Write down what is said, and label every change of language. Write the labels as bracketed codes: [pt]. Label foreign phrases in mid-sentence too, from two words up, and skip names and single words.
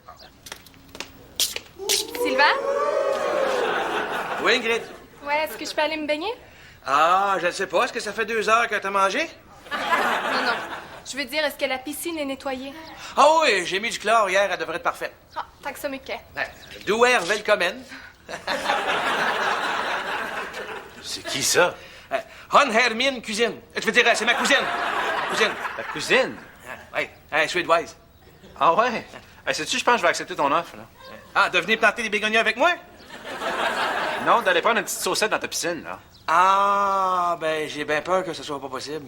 [fr] Sylvain? Oui, Ingrid? Ouais, est-ce que je peux aller me baigner? Ah, je ne sais pas. Est-ce que ça fait 2 heures que t'as mangé? Non, non. Je veux dire, est-ce que la piscine est nettoyée? Ah oui, j'ai mis du chlore hier, elle devrait être parfaite. [sv] Ah, tack så mycket. Du är välkommen. [fr] C'est qui ça? [sv] Hon är min cuisine. [fr] Je veux dire, c'est ma cousine. Ma cousine. Ta cousine? Oui, suédoise. Ah ouais? Hey, sais-tu, je pense que je vais accepter ton offre. Là. Ah, de venir planter des bégonias avec moi? Non, d'aller prendre une petite saucette dans ta piscine, là. Ah, ben, j'ai bien peur que ce soit pas possible.